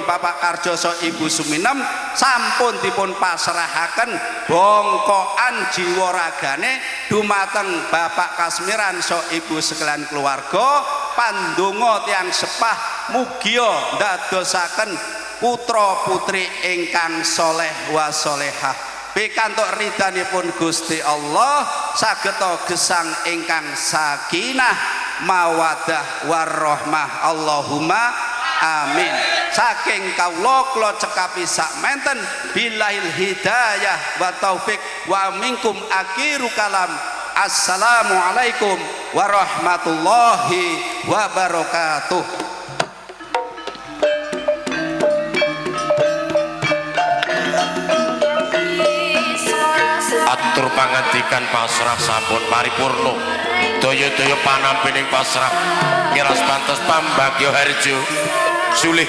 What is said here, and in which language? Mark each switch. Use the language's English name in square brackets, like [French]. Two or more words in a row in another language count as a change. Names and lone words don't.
[Javanese] Bapak Karjoso Ibu Suminem sampun dipun pasrahaken bongkoan jiwa ragane dumateng Bapak Kasmiran so Ibu sekalian keluarga pandonga tiyang sepah mugia ndadosaken putra putri ingkang [Arabic] صالح وصالحة [Javanese] pikantuk ridhanipun Gusti Allah sageta gesang ingkang [Arabic] سكينة ومودة ورحمة. اللهم آمين. [Javanese] Saking kawula kula cekapi sak menten [Arabic] بالله الهداية والتوفيق ومنكم آخر الكلام. السلام عليكم ورحمة الله وبركاته. [Javanese] Atur pangandikan pasrah sampun paripurna daya-daya panampining pasrah ngiras pantes pambagya harjo sulih